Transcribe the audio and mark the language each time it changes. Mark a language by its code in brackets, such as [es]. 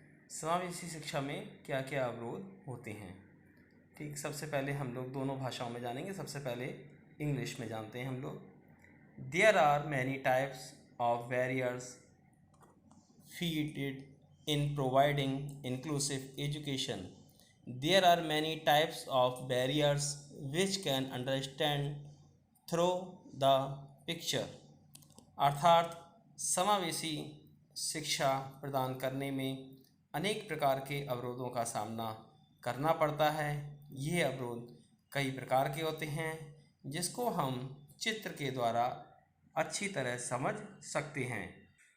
[hi] समावेशी शिक्षा में क्या क्या अवरोध होते हैं। ठीक, सबसे पहले हम लोग दोनों भाषाओं में जानेंगे। सबसे पहले इंग्लिश में जानते हैं हम लोग। [en] There are many types of barriers featured in providing inclusive education. There are many types of barriers which can understand through the picture. [hi] अर्थात समावेशी शिक्षा प्रदान करने में अनेक प्रकार के अवरोधों का सामना करना पड़ता है। ये अवरोध कई प्रकार के होते हैं जिसको हम चित्र के द्वारा अच्छी तरह समझ सकते हैं।